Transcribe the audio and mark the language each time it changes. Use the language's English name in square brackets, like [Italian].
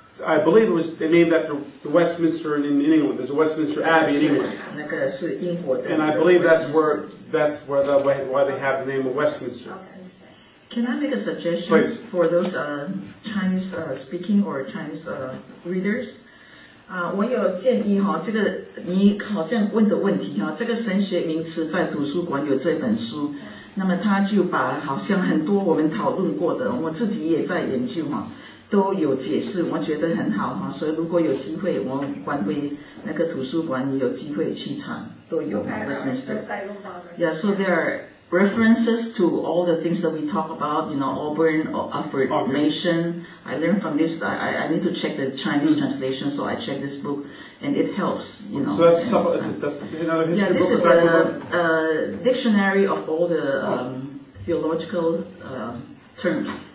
[English] I believe it was named after the Westminster in England. There's a Westminster Abbey in England, and I believe that's why they have the name of Westminster. Okay, I understand. Can I make a suggestion? Please. For those Chinese speaking or Chinese readers? [Chinese] 我有建议哈，这个你好像问的问题哈，这个神学名词在图书馆有这本书，那么他就把好像很多我们讨论过的，我自己也在研究哈，都有解释，我觉得很好哈。所以如果有机会，我关回那个图书馆，你有机会去查，都有 Westminster。 [English] Yeah, so there are references to all the things that we talk about, Auburn, affirmation. I learned from this. I need to check the Chinese translation, so I check this book, and it helps, So that's another history book. This is a dictionary of all the theological terms.